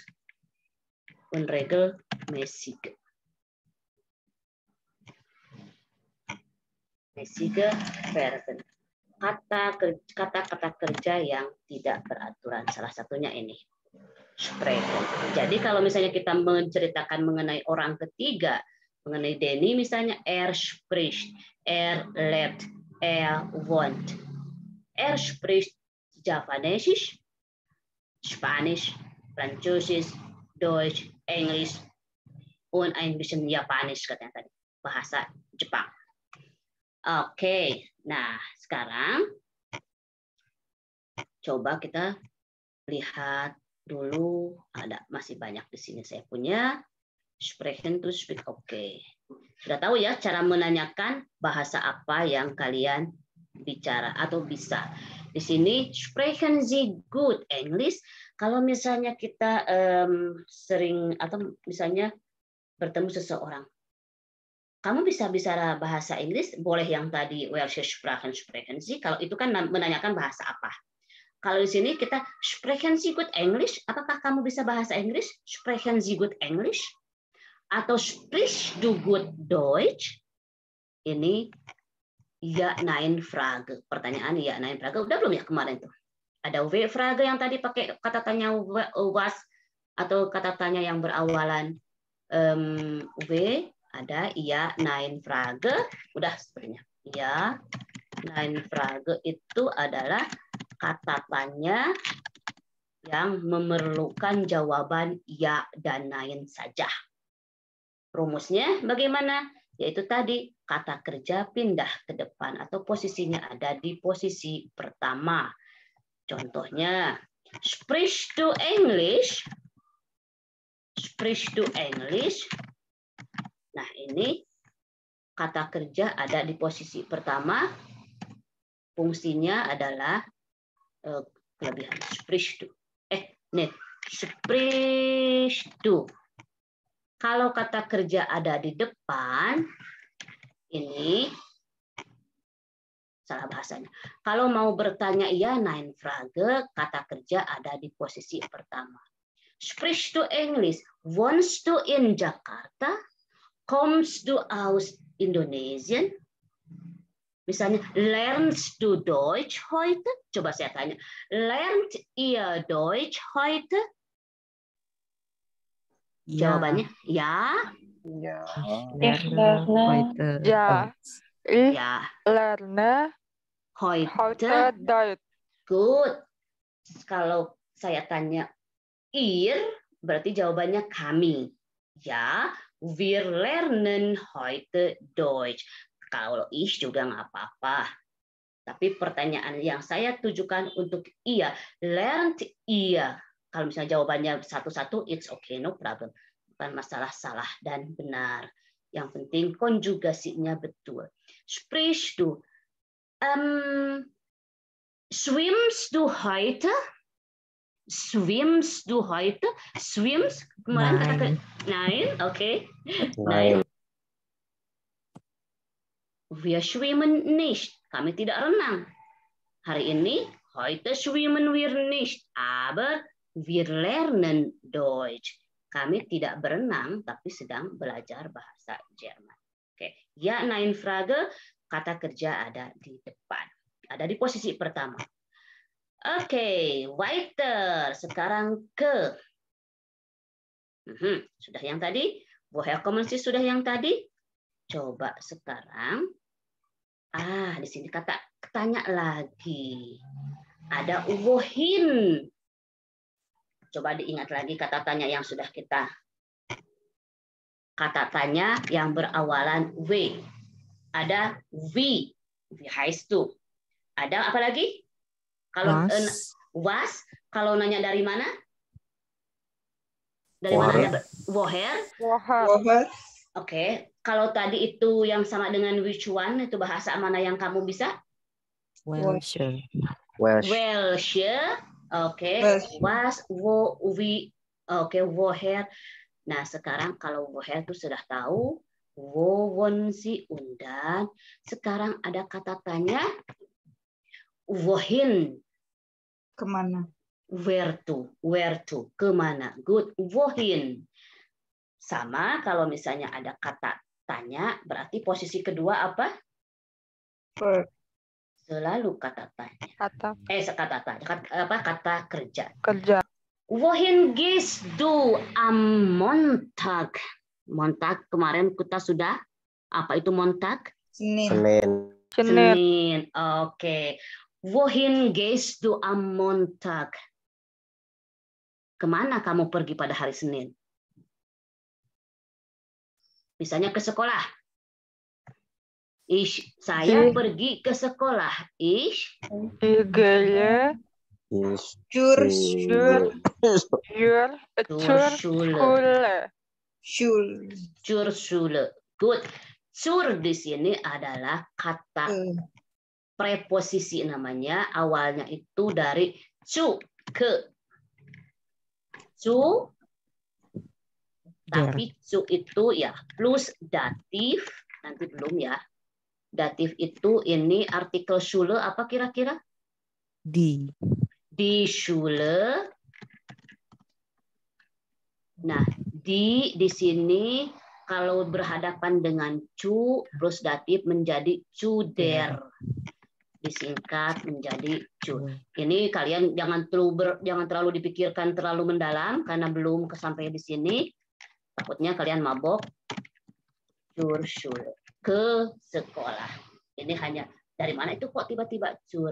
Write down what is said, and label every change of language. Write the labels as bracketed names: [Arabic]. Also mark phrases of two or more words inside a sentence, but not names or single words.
[German] Unregelmäßige. Mäßige Verben. [Indonesian] Kata-kata kerja yang tidak beraturan. Salah satunya ini. Sprechen. Jadi kalau misalnya kita menceritakan mengenai orang ketiga, mengenai Denny misalnya, [German] spricht, lebt, wohnt. Spricht Javanesisch, Spanisch, Französisch, Deutsch, Englisch, und ein bisschen Japanisch [Indonesian] katanya tadi, bahasa Jepang. Oke, nah sekarang coba kita lihat dulu, ada masih banyak di sini saya punya. [English] Sprechen to speak, [Indonesian] oke. Sudah tahu ya cara menanyakan bahasa apa yang kalian bicara atau bisa. Di sini [German] sprechen Sie gut English. [Indonesian] Kalau misalnya kita sering atau misalnya bertemu seseorang, kamu bisa bicara bahasa Inggris? Boleh yang tadi [German] welche Sprachen sprechen Sie? [Indonesian] Kalau itu kan menanyakan bahasa apa. Kalau di sini kita [German] sprechen Sie gut English, [Indonesian] apakah kamu bisa bahasa Inggris? [German] Sprechen Sie gut English? Atau sprichst du gut Deutsch? Ini ja nein Frage. Pertanyaan ja nein Frage. [Indonesian] Udah belum ya kemarin tuh? Ada [German] W Frage [Indonesian] yang tadi pakai kata tanya was atau kata tanya yang berawalan W. [German] Ada ja nein Frage. [Indonesian] Udah sepertinya. [German] Ja nein Frage [Indonesian] itu adalah kata tanya yang memerlukan jawaban ya dan nein saja. Rumusnya bagaimana? Yaitu tadi kata kerja pindah ke depan atau posisinya ada di posisi pertama. Contohnya, [German] sprichst du English? Sprichst du English? [Indonesian] Nah, ini kata kerja ada di posisi pertama. Fungsinya adalah kelebihan [German] sprichst du. Sprichst du. [Indonesian] Kalau kata kerja ada di depan, ini salah bahasanya. Kalau mau bertanya iya, [German] nein Frage, [Indonesian] kata kerja ada di posisi pertama. [German] Sprichst du English? Wohnst du in Jakarta? Kommst du aus Indonesien? Misalnya, lernst du Deutsch heute? [Indonesian] Coba saya tanya, [German] lernt ihr Deutsch heute? Ja. [Indonesian] Jawabannya, ya. Ya. [German] Ich lerne. Heute. Ja, ich [Indonesian] Ya. [German] lerne Heute. heute Deutsch. [English] Good. [Indonesian] Kalau saya tanya ihr, berarti jawabannya kami. Ya, [German] wir lernen heute Deutsch. [Indonesian] Kalau ich juga nggak apa-apa. Tapi pertanyaan yang saya tujukan untuk iya, [German] lernt ihr. [Indonesian] Kalau misalnya jawabannya satu-satu, [English] it's okay, no problem. [Indonesian] Bukan masalah salah dan benar. Yang penting konjugasinya betul. [German] Sprichst du? Schwimmst du heute? Swimmst du heute? Swims? [Indonesian] Kemarin kata nein, okay. Nein. [German] Wir schwimmen nicht. [Indonesian] Kami tidak renang. Hari ini, [German] heute schwimmen wir nicht. Aber wir lernen Deutsch. [Indonesian] Kami tidak berenang, tapi sedang belajar bahasa Jerman. Oke. Ya, [German] nein Frage, [Indonesian] kata kerja ada di depan. Ada di posisi pertama. Oke, weiter. Sekarang ke. Sudah yang tadi? [German] Woher kommen Sie [Indonesian] sudah yang tadi? Coba sekarang. Di sini tanya lagi. Ada wohin. Coba diingat lagi kata tanya yang sudah kita. Kata tanya yang berawalan W. [German] Ada V heißt du. [Indonesian] Ada apa lagi? Kalau was, kalau nanya dari mana? Dari mana ada woher? Oke. Kalau tadi itu yang sama dengan [English] which one, [Indonesian] itu bahasa mana yang kamu bisa? [English] Welsh. [German] Welsh. Oke. Was, wo, we. Oke, woher. [Indonesian] Nah, sekarang kalau woher itu sudah tahu. Wo, won, si, undan. Sekarang ada kata tanya. [German] Wohin. [Indonesian] Kemana? [English] Where to, [Indonesian] kemana? Good. Wohin. Sama kalau misalnya ada kata tanya, berarti posisi kedua apa? Selalu kata tanya. Kata kerja. [German] Wohin gehst du am Montag? [Indonesian] Montag kemarin kita sudah apa itu Montag? Senin. Oke. [German] Wohin gehst du am Montag? [Indonesian] Kemana kamu pergi pada hari Senin? Misalnya ke sekolah. Saya pergi ke sekolah. [German] Ich gehe zur Schule. Good. [Indonesian] Zur di sini adalah kata preposisi namanya. Awalnya itu dari zu, ke. Zu. Tapi zu itu ya plus datif. Nanti belum ya. Datif itu ini artikel Schule apa kira-kira? [German] Die Schule. [Indonesian] Nah, di sini kalau berhadapan dengan [German] zu plus datif [Indonesian] menjadi [German] zu der. [Indonesian] Disingkat menjadi zu. Ini kalian jangan terlalu dipikirkan terlalu mendalam karena belum sampai di sini. Takutnya kalian mabok. [German] Zur Schule. [Indonesian] Ke sekolah. Ini hanya dari mana itu kok tiba-tiba zur?